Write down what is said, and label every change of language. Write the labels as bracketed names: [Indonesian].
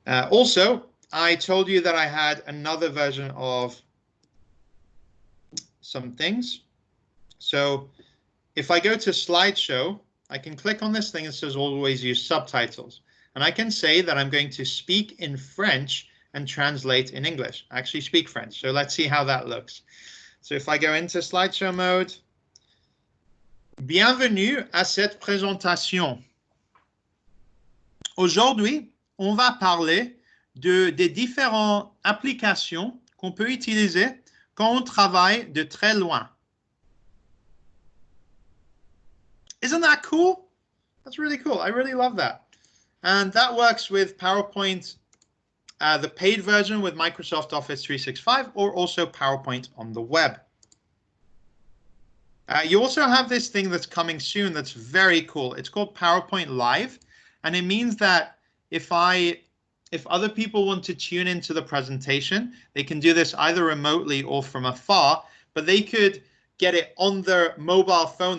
[English] Also, I told you that I had another version of some things. So if I go to slideshow, I can click on this thing that says always use subtitles. And I can say that I'm going to speak in French and translate in English. I actually speak French. So let's see how that looks. So if I go into slideshow mode, [French] bienvenue à cette présentation. Aujourd'hui, on va parler des différentes applications qu'on peut utiliser quand on travaille de très loin. [English] Isn't that cool? That's really cool. I really love that. And that works with PowerPoint, the paid version with Microsoft Office 365, or also PowerPoint on the web. You also have this thing that's coming soon that's very cool. It's called PowerPoint Live, and it means that if other people want to tune into the presentation, they can do this either remotely or from afar, but they could get it on their mobile phone.